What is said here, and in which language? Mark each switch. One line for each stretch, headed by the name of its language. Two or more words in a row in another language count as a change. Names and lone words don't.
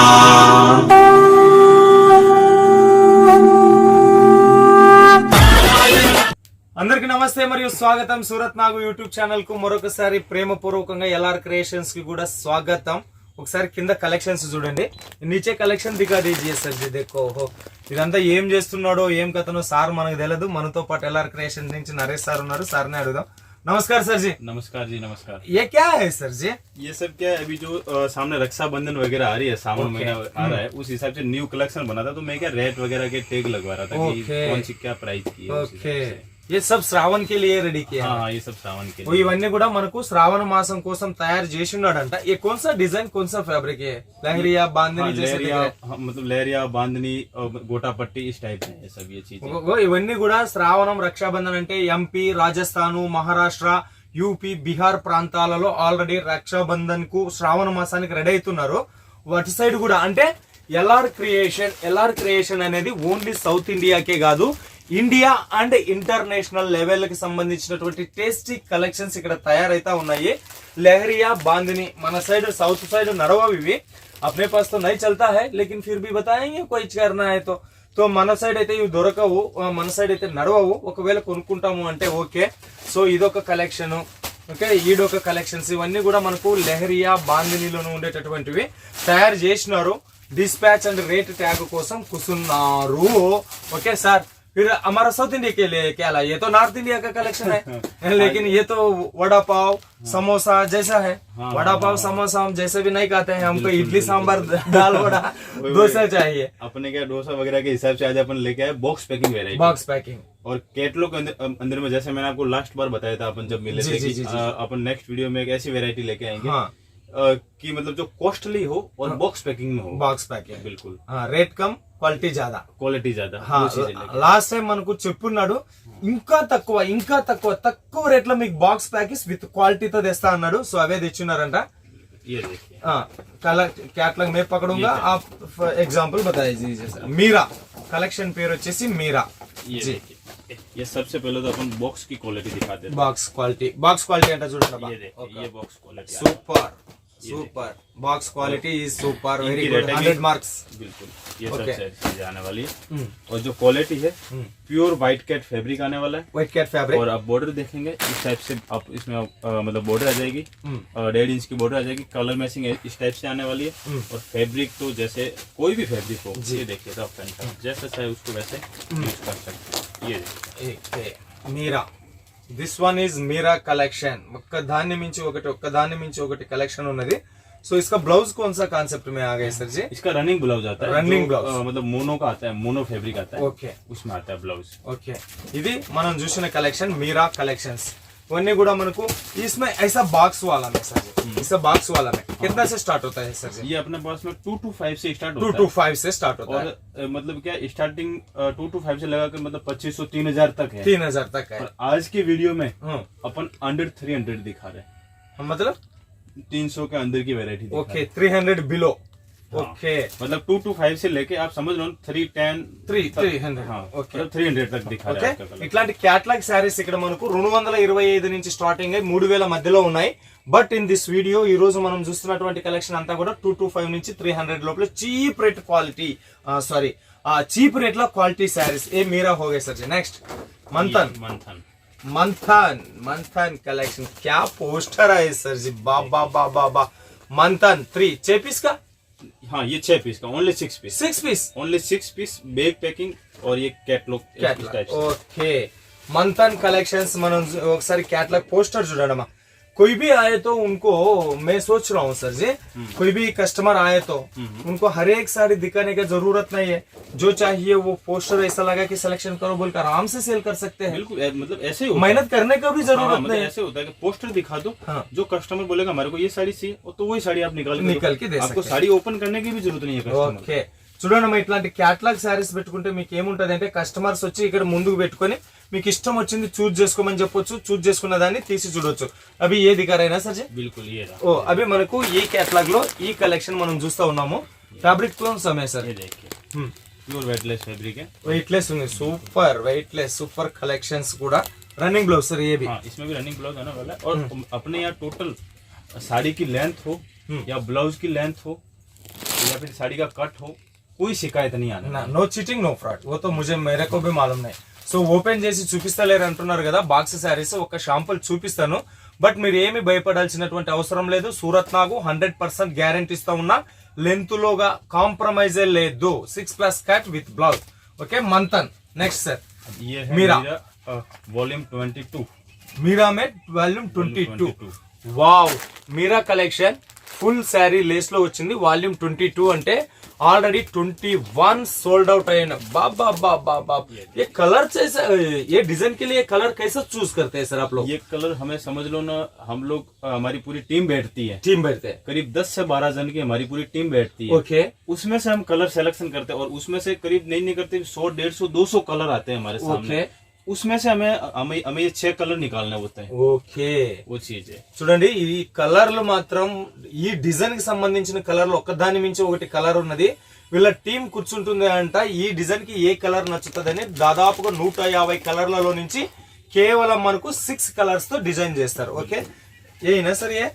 Telugu: అందరికి నమస్తే మరియు స్వాగతం. సూరత్ నాగు యూట్యూబ్ ఛానల్ కు మరొకసారి ప్రేమపూర్వకంగా ఎల్ఆర్ క్రియేషన్స్ కి కూడా స్వాగతం. ఒకసారి కింద కలెక్షన్స్ చూడండి.
Hindi: नीचे कलेक्शन दिखा दीजिये सर जी देखो.
Telugu: ఇదంతా ఏం చేస్తున్నాడో ఏం కథనో సార్ మనకు తెలియదు. మనతో పాటు ఎల్ఆర్ క్రియేషన్స్ నుంచి నరేష్ సార్ ఉన్నారు. సార్ని అడుగుదాం.
Hindi: नमस्कार सर जी. नमस्कार जी. नमस्कार. ये क्या है सर जी? ये सब क्या है, अभी जो सामने रक्षाबंधन वगैरह आ रही है, सावन महीना आ रहा है, उस हिसाब से
English: new collection
Hindi: बना था, तो मैं क्या रेट वगैरह के टैग लगवा रहा था कि कौन सी क्या प्राइस की है. ओके, ये सब శ్రావణ్ के लिए रेडी किया. हाँ, ये सब श्रावण के लिए.
Telugu: ఇవన్నీ కూడా మనకు శ్రావణ మాసం కోసం తయారు చేసి ఉన్నాడంట.
Hindi: ये कौन सा डिजाइन कौन सा फैब्रिक है? लहरिया बांधनी जैसे मतलब लहरिया बांधनी और गोटा पट्टी इस टाइप है सब ये चीजें.
Telugu: ఇవన్నీ కూడా శ్రావణం రక్షాబంధన్ అంటే ఎంపీ, రాజస్థాన్, మహారాష్ట్ర, యూపీ, బీహార్ ప్రాంతాలలో ఆల్రెడీ రక్షాబంధన్ కు శ్రావణ మాసానికి రెడీ అవుతున్నారు. వాటి సైడ్ కూడా అంటే ఎల్ఆర్ క్రియేషన్ అనేది ఓన్లీ సౌత్ ఇండియాకే కాదు,
English: India and international level
Telugu: కి సంబంధించినటువంటి
English: tasty collections
Telugu: ఇక్కడ తయారైతా ఉన్నాయి. లహరియా బాందిని మన సైడ్ సౌత్ సైడ్ నడవవి ఇవి.
Hindi: अपने पास तो नहीं चलता है, लेकिन फिर भी बताएंगे कोई करना है तो
Telugu: మన సైడ్ అయితే ఇవి దొరకవు, మన సైడ్ అయితే నడవవు. ఒకవేళ కొనుక్కుంటాము అంటే ఓకే. సో ఇదొక కలెక్షన్, ఓకే, ఈడొక కలెక్షన్స్. ఇవన్నీ కూడా మనకు లహరియా బాందినిలోనే ఉండేటటువంటివి తయారు చేసినారు.
English: dispatch and rate tag
Telugu: కోసం కూర్చున్నారు. ఓకే సార్,
Hindi: फिर हमारा साउथ इंडिया के लिए क्या ला? ये तो नॉर्थ इंडिया का कलेक्शन है. लेकिन ये तो वड़ा पाव समोसा जैसा है. वड़ा पाव समोसा हम जैसे भी नहीं खाते हैं, हमको इडली सांभर दाल वड़ा डोसा चाहिए. अपने क्या डोसा वगैरह के हिसाब से आज अपन लेके आए
English: box packing variety. box packing
Hindi: और कैटलॉग अंदर में, जैसे मैंने आपको लास्ट बार बताया था अपन जब मिले थे कि अपन
English: next video
Hindi: में एक ऐसी वेरायटी लेके आएंगे कि मतलब जो कॉस्टली हो और
English: box packing
Hindi: में हो.
English: box packing
Hindi: बिल्कुल. रेट कम, క్వాలిటీ ज्यादा.
English: last time
Telugu: మనకు చెప్పున్నాడు ఇంకా తక్కువ రేట్ లో మీకు
English: box packets with
Telugu: క్వాలిటీతో తెస్తా అన్నాడు. సో అవే తెచ్చున్నారంట.
Hindi: कैटलॉग में पकड़ूंगा, आप एग्जांपल बताइए. मीरा कलेक्शन पेर వచ్చేసి మీరా. ये सबसे पहले तो अपन बॉक्स की क्वालिटी दिखाते हैं.
English: box quality
Telugu: అంటే చూడండి.
Hindi: ये
English: box quality super box quality is super, very good, 100 marks.
Hindi: बिल्कुल, ये सबसे अच्छी चीज आने वाली है. और जो क्वालिटी है
English: pure white cat fabric
Hindi: आने वाला है.
English: white cat fabric.
Hindi: और आप बॉर्डर देखेंगे इस टाइप से, आप इसमें मतलब बॉर्डर आ जाएगी, 1.5 इंच की बॉर्डर आ जाएगी.
English: colour matching
Hindi: इस टाइप से आने वाली है. और फैब्रिक तो जैसे कोई भी फैब्रिक हो, ये देखिए
English: rough and tough
Hindi: जैसा चाहे उसको वैसे यूज कर सकते. ये देखिए
English: మీరా, this one is Meera collection.
Telugu: ఒక్కదాన్ని మించి ఒకటి కలెక్షన్ ఉన్నది.
Hindi: సో इसका ब्लाउज कौन सा कांसेप्ट में आ गए सर जी? इसका
English: running blouse
Hindi: आता है.
English: running blouse
Hindi: मतलब मोनो का आता है,
English: mono fabric
Hindi: आता है. ओके, उसमें आता है ब्लाउज. ओके,
Telugu: ఇది మనం చూసిన కలెక్షన్ మీరా కలెక్షన్స్. ఇవన్నీ కూడా మనకు
Hindi: इसमें ऐसा बॉक्स वाला में सर जी, ऐसा बॉक्स वाला में कितना से स्टार्ट होता है सर जी? ये अपने पास में 2 to 5 से स्टार्ट होता है. 2 to 5 से स्टार्ट होता है. और मतलब क्या स्टार्टिंग 2 to 5 से लगा कर मतलब 2500 3000 तक है. 3000 तक है. और आज की वीडियो में अपन अंडर 300 दिखा रहे हैं. मतलब 300 के अंदर की वैरायटी. ओके, 300 बिलो. ओके, मतलब 2 to 5 से लेके आप समझ लो 300. हाँ, ओके, 300 तक दिखा रहे हैं.
Telugu: ఇట్లాంటి
English: catalogue sarees
Telugu: ఇక్కడ మనకు 225 నుంచి స్టార్టింగ్ అయ్యి 3000 మధ్యలో ఉన్నాయి.
English: but in this video
Telugu: ఈ రోజు మనం చూస్తున్నటువంటి కలెక్షన్ అంతా కూడా 225 నుంచి 300 లోపల
English: cheap rate quality, cheap rate
Telugu: లో
English: quality sarees.
Hindi: ఏ మీరా हो गए सर जी. नेक्स्ट मंथन कलेक्शन. क्या पोस्टर है सर जी, बाबा. मंथन 3 6 पीस का. हाँ, ये 6 पीस का,
English: only 6 piece bag packing.
Hindi: और ये कैटलॉग. ओके, मंथन कलेक्शंस.
Telugu: మనం ఒకసారి
English: catalogue poster
Telugu: చూడడమా.
Hindi: कोई भी आए तो उनको, मैं सोच रहा हूँ सर जी, कोई भी कस्टमर आए तो उनको हर एक साड़ी दिखाने की जरूरत नहीं है. जो चाहिए वो पोस्टर ऐसा लगा कि सिलेक्शन करो बोलकर आराम से सेल कर सकते हैं. बिल्कुल, मतलब ऐसे मेहनत करने का भी जरूरत नहीं है. ऐसे होता है कि पोस्टर दिखा दो. जो कस्टमर बोलेगा हमारे को ये साड़ी चाहिए, तो वही साड़ी आप निकाल के दे सकते. आपको साड़ी ओपन करने की भी जरूरत नहीं है.
Telugu: ఓకే, చూడండి ఇట్లాంటి
English: catalogue sarees
Telugu: పెట్టుకుంటే మీకు ఏముంటది అంటే కస్టమర్స్ వచ్చి ఇక్కడ ముందుకు పెట్టుకొని మీకు ఇష్టం వచ్చింది చూజ్ చేసుకోమని చెప్పొచ్చు, చూజ్ చేసుకున్న దాన్ని తీసి చూడొచ్చు. అవి ఏ దిగారైనా సర్ జీ?
Hindi: बिल्कुल ये रहा।
Telugu: ఓ అవి మనకు ఈ కేటలాగ్ లో ఈ కలెక్షన్ మనం చూస్తా ఉన్నాము.
Hindi: ఫ్యాబ్రిక్ कौन सा है सर? ये देखिए
English: pure weightless fabric
Hindi: है,
Telugu: వెయిట్లెస్ ఉంది,
English: super weightless super collections
Telugu: కూడా.
English: running blouse
Hindi: सर ये भी? हाँ इसमें भी रनिंग ब्लाउज आने वाला है। और अपने यहाँ टोटल साड़ी की लेंथ हो या ब्लाउज की लेंथ हो या फिर साड़ी का कट हो, कोई शिकायत नहीं आने वाली।
English: no cheating no fraud,
Hindi: वो तो मुझे मेरे को भी मालूम नहीं.
Telugu: సో ఓపెన్ చేసి చూపిస్తలేరు అంటున్నారు కదా,
English: box sarees
Telugu: ఒక షాంపుల్ చూపిస్తాను. బట్ మీరు ఏమి భయపడాల్సినటువంటి అవసరం లేదు. సూరత్ నాగు 100% గ్యారంటీ ఇస్తా ఉన్నా. లెంత్ లోగా కాంప్రమైజ్ లేదు.
English: 6+ cut with blouse. okay Manthan. next sir
Hindi: ये है मीरा वॉल्यूम 22।
English: Meera made volume 22.
Telugu: వావ్, మీరా కలెక్షన్
English: full saree lace
Telugu: లో వచ్చింది. వాల్యూమ్ 22 అంటే
Hindi: ऑलरेडी 21
English: sold out
Hindi: है ना. बाबा बाबा बाप, ये कलर कैसा, ये डिजाइन के लिए कलर कैसा चूज करते हैं सर आप लोग? ये कलर हमें समझ लो ना, हम लोग हमारी पूरी टीम बैठती है, टीम बैठते हैं करीब 10 से 12 जन की हमारी पूरी टीम बैठती है। ओके. उसमें से हम कलर सिलेक्शन करते हैं और उसमें से करीब नहीं करते 100, 150, 200 कलर आते हैं हमारे सामने। उसमें से हमें ये 6 कलर निकालने होते हैं।
Telugu: ఓకే
Hindi: वो चीज है।
Telugu: చూడండి ఈ కలర్లు మాత్రం ఈ డిజైన్ కి సంబంధించిన కలర్లు ఒకదాని మించి ఒకటి కలర్ ఉన్నది. వీళ్ళ టీం కూర్చుంటుంది అంట ఈ డిజైన్ కి ఏ కలర్ నచ్చుతుందని. దాదాపుగా 150 కలర్లలో నుంచి కేవలం మనకు 6 కలర్స్ తో డిజైన్ చేస్తారు.
Hindi: ఓకే यही ना सर ये?